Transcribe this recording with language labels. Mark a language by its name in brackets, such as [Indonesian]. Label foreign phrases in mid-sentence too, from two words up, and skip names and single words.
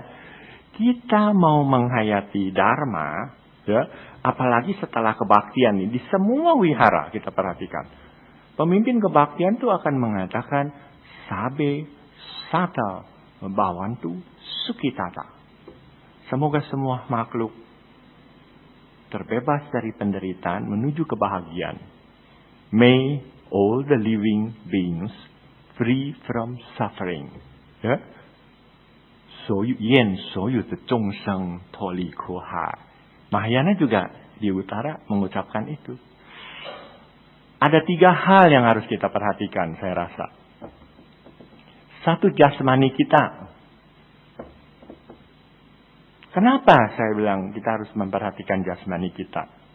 [Indonesian] Kita mau menghayati Dharma, ya, apalagi setelah kebaktian nih, di semua wihara kita perhatikan. Pemimpin kebaktian itu akan mengatakan, [Pali] Sabe, Sata, Bawantu, Sukitata. [Indonesian] Semoga semua makhluk terbebas dari penderitaan menuju kebahagiaan. [English] May all the living beings free from suffering. [Indonesian] Ya. [Chinese] 所有的众生脱离苦海. [Indonesian] Mahayana juga di utara mengucapkan itu. Ada 3 hal yang harus kita perhatikan, saya rasa. 1, jasmani kita. Kenapa saya bilang kita harus memperhatikan jasmani kita?